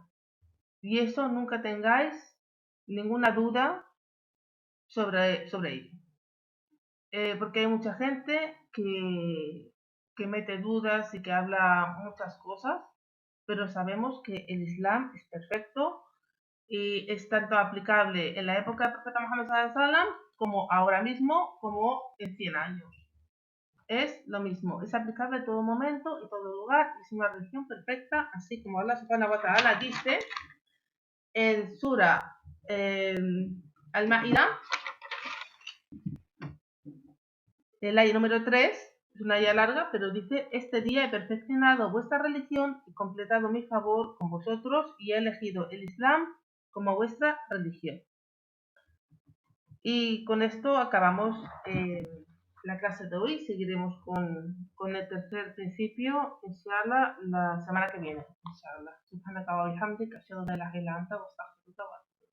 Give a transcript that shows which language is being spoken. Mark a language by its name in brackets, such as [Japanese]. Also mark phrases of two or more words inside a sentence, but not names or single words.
[Spanish] Y eso nunca tengáis ninguna duda sobre ello. Porque hay mucha gente que mete dudas y que habla muchas cosas, pero sabemos que el Islam es perfecto y es tanto aplicable en la época del profeta Muhammad [Arabic] صلى الله عليه وسلم [Spanish] como ahora mismo, como en 100 años. Es lo mismo, es aplicable en todo momento y todo lugar, es una religión perfecta, así como Allah [Arabic] سبحانه وتعالى [Spanish] dice en Sura Al-Ma'ida, el ayah número 3, es una ayah larga, pero dice: este día he perfeccionado vuestra religión y completado mi favor con vosotros y he elegido el Islam como vuestra religión. Y con esto acabamos la clase de hoy. Seguiremos con el tercer principio, inshallah, la semana que viene. Inshallah. [Arabic] سبحانك وبحمدك أشهد أن لا إله إلا أنت وأستغفرك و